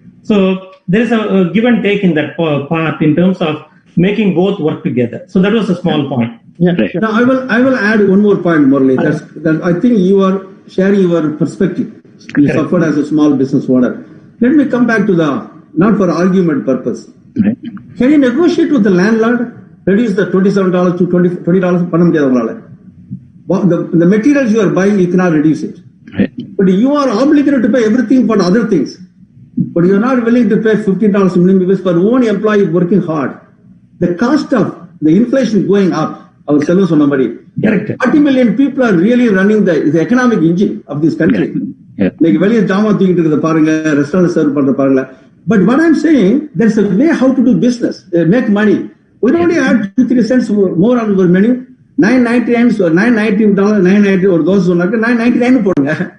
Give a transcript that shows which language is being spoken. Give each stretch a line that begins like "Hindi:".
English: So there is a give and take in that part in terms of making both work together. So that was a small point. Yeah, sure. Now I will add one more point, Murali. That I think you are sharing your perspective. You suffered as a small business owner. Let me come back to not for argument purpose. Right. Can you negotiate with the landlord? Reduce the $27 to $20
Tamil: பண்ண முடியாது உங்களால.
English: The materials you are buying, you cannot reduce it. Right. But you are obligated to pay everything for other things. But you are not willing to pay $15 minimum wage for one employee working hard. The cost of the inflation going up, our fellow somebody. 40 million people are really running the economic engine of this country.
Tamil: இன்னைக்கு வெளியே ஜாமா தூக்கிட்டு இருக்கிறத பாருங்க, restaurant serve பண்ற பாருங்க.
English: But what I'm saying, there's a way how to do business, make money. We don't only add 2-3 cents more on our menu. $9.99 or $9.90, $9.90 or those who are $9.99 போடுங்க.